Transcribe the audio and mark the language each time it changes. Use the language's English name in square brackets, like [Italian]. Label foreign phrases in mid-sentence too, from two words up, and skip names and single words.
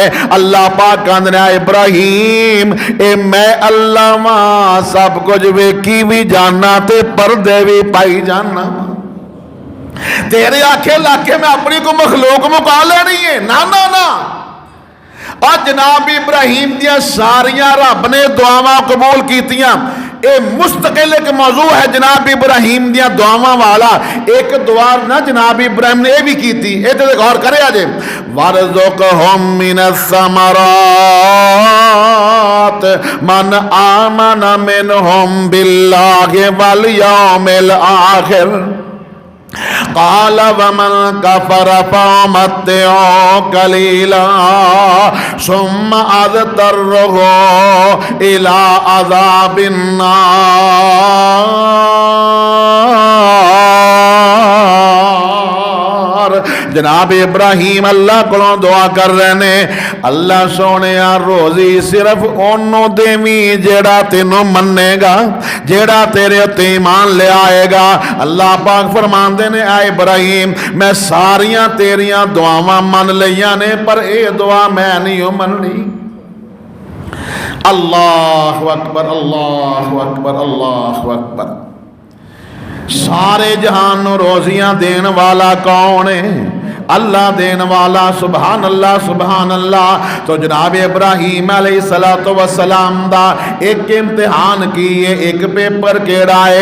[Punjabi] اللہ پاک کہندے ابراہیم اے میں اللہ وا، سب کجھ ویکھی بھی جانا تے پردے بھی پائی جانا. تیرے آکھے لاکے میں اپنی کو مخلوق مکا لینی ہے نا نا نا. اور جناب ابراہیم دیا ساریا رب نے دعاواں قبول کیتیاں. یے مستقل ایک موضوع ہے جناب ابراہیم دیا دعاواں والا. [Urdu] ایک دعا نا جناب ابراہیم نے یہ بھی کی تھی، یے تو غور کرے اجے, [Arabic] وارزقهم من ثمرات من آمن منهم بالله واليوم الآخر قال ومن كفر فأمتعه قليلا ثم أضطره إلى عذاب النار. [Punjabi] جناب ابراہیم اللہ کو دعا کر رہے نے، اللہ سونے روزی صرف اونوں دیوی جیہڑا تینوں منے گا، جیہڑا تیرے اتے ایمان لے آئے گا. اللہ پاک فرماندے نے آ ابراہیم میں ساریاں تیریاں دعاواں من لیا نے، پر یہ دعا میں نہیں ہو مننی. [Arabic] الله أكبر، الله أكبر، الله أكبر. [Punjabi] سارے جہان نوں روزیاں دین والا کون ہے? اللہ دین والا. [Arabic] سبحان الله، سبحان الله. [Punjabi] تو جناب ابراہیم [Arabic] عليه الصلاة والسلام [Punjabi] دا ایک امتحان کی ہے، ایک پیپر کیہڑا ہے.